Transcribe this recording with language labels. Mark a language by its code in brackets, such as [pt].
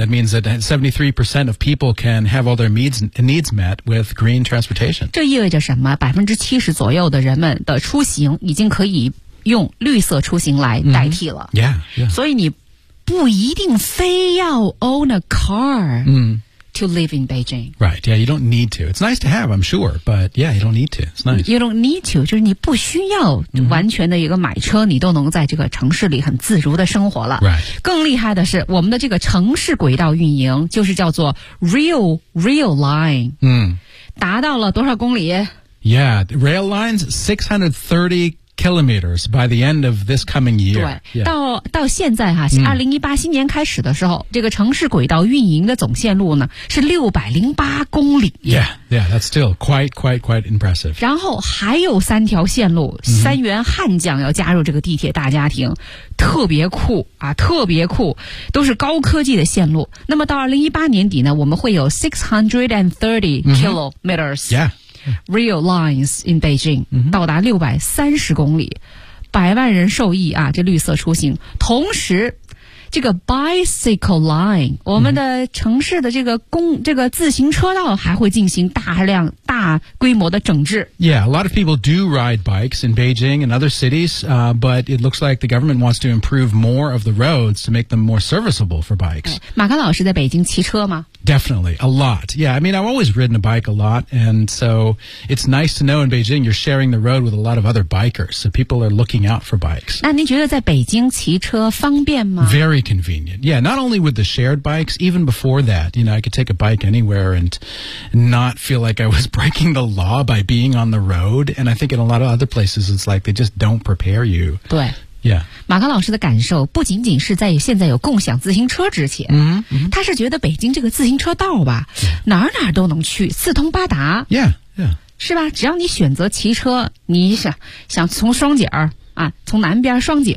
[en] That means that 73% of people can have all their needs met with green transportation. [zh] 这意味着什么？ 70% 左右的人们的出行已经可以用绿色出行来代替了、 [en] mm-hmm. yeah, yeah. [zh] 所以你不一定非要 [en] own a car、 mm. to live in Beijing. Right, yeah, you don't need to. It's nice to have, I'm sure, but yeah, you don't need to. It's nice. You don't need to, [zh] 就是你不需要完全的一个买车、mm-hmm. 你都能在这个城市里很自如的生活了。 [en] Right. [zh] 更厉害的是我们的这个城市轨道运营就是叫做 Rail Line、 mm. 达到了多少公里？ [en] Yeah, Rail Line's 630 kilometers by the end of this coming year. [zh] 对、yeah. 到现在哈、啊、,2018 新年开始的时候、这个城市轨道运营的总线路呢是608公里。 [en] Yeah, yeah, that's still quite impressive. [zh] 然后还有三条线路、mm-hmm. 三员汉将要加入这个地铁大家庭。特别酷啊，特别酷，都是高科技的线路。那么到2018年底呢，我们会有 [en] 630 kilometers.、 Mm-hmm. Yeah. Rail lines in Beijing、 mm-hmm. [zh] 到达630公里，百万人受益啊！这绿色出行，同时这个 [en] bicycle line、 [zh] mm-hmm. 我们的城市的这个自行车道还会进行大规模的整治。 [en] Yeah, a lot of people do ride bikes in Beijing and other cities、but it looks like the government wants to improve more of the roads to make them more serviceable for bikes、 [zh] 哎、马克老师在北京骑车吗？ [en] Definitely, a lot. Yeah, I mean, I've always ridden a bike a lot, and so it's nice to know in Beijing you're sharing the road with a lot of other bikers, so people are looking out for bikes. [zh] 那您觉得在北京骑车方便吗？ [en] Very convenient. Yeah, not only with the shared bikes, even before that, you know, I could take a bike anywhere and not feel like I was breaking the law by being on the road, and I think in a lot of other places it's like they just don't prepare you. [zh] 对。 [en] Yeah. [zh] 马克老师的感受不仅仅是在现在有共享自行车之前、 mm-hmm. 他是觉得北京这个自行车道吧、 [en] yeah. [zh] 哪哪都能去，四通八达。 [en] yeah. Yeah. [zh] 是吧，只要你选择骑车，你想从双井啊，从南边双井